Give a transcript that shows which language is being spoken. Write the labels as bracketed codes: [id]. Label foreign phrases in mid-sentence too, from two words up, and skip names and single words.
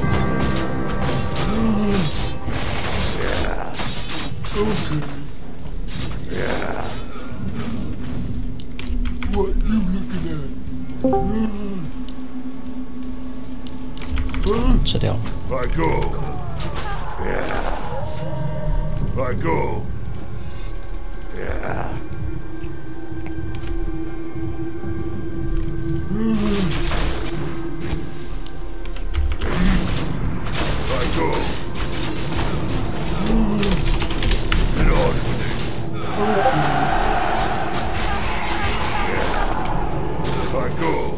[en] Yeah. Okay. Yeah. What you looking at? [zh] 吃掉了。 [en] I go. Yeah. I go. Yeah. I go. Get on with it. Yeah. I go.